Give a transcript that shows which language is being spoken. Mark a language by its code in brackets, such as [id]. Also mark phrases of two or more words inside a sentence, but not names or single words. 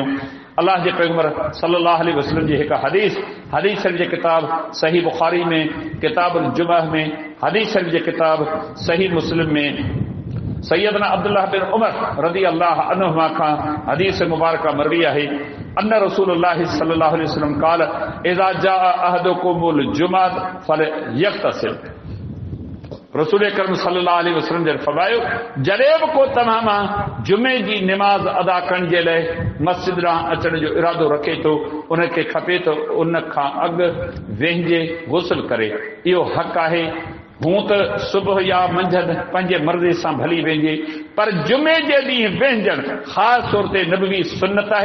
[sd] अल्लाह जे पैगंबर [ar] صلى الله عليه وسلم [sd] जी हिकु हदीस शरीफ जे किताब सही बुखारी में किताबुल जुमा में, हदीस शरीफ जे किताब सही मुस्लिम में सैयदना अब्दुल्लाह बिन उमर [ar] رضي الله عنهما [sd] खां हदीस मुबारका मरवी आहे [ar] أن رسول الله صلى الله عليه وسلم قال إذا جاء أحدكم الجمعة فليغتسل. [sd] रसूल करीम [ar] صلى الله عليه وسلم [sd] ने फरमायो जॾहिं बि को तव्हां मां जुमे जी निमाज़ अदा करण जे लाइ मस्जिद ॾांहुं अचण जो इरादो रखे थो, उनखे खपे त उन खां अॻु वेंहिजे गुस्ल करे। इहो हक़ आहे। हूं त सुबुह या मंझंदि पंहिंजे मर्ज़ी सां भली वेंजे, पर जुमे जे ॾींहुं वेंजण ख़ासि तौर ते नबवी सुन्नत आहे।